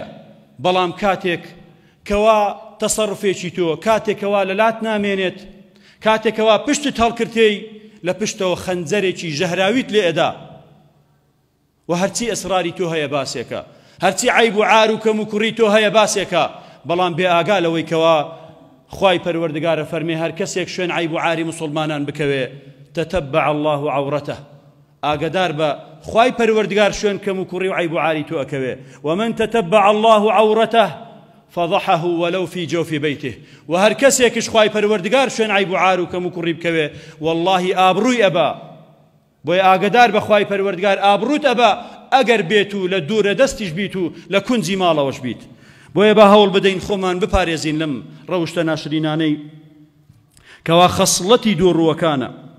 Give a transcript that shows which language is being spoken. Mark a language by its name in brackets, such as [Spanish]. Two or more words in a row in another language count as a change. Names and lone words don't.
[Central Kurdish] بەڵام کاتێک کەوا تەسەڕفێکی تۆ، کاتێکەوە لەلات نامێنێت، کاتێکەوە پشتت هەڵکردەی لە پشتەوە خەنجەرێکی ژەهراویت لێ ئەدا و هەرچی ئەسراری تۆ هەیە باسێکە، هەرچی عیب و عار و کەم و کوڕی تۆ هەیە باسێکە. بەڵام بێ ئاگا لەوەی کەوا خوای پەروەردگارە فەرمێ هەر کەسێک شوێن عیب و عاری مسلمانان بکەوێ [Arabic] تتبع الله عورته، [Central Kurdish] ئاگدار بە خوای پەروەردگار شوێن کەم و کوڕی و عیب و عاری تۆ ئەکەوێ. [Arabic] ومن تتبع الله عورته فضحه ولو في جوف بيته، [Central Kurdish] و هەر کەسێکش خوای پەروەردگار شوێن عیب و عار و کەم و کوڕی بکەوێ والله ئابڕووی ئەبا. بۆیە ئاگدار بە خوای پەروەردگار ئابڕووت ئەبا ئەگەر بێت و لە دوورە دەستیش بیت و لە کونجی ماڵەوەش بیت. بۆیە بە هەوڵ بدەین خۆمان بپارێزین لەم ڕەوشتە ناشرینانەی کەوا خەسڵەتی دووڕووەکانە.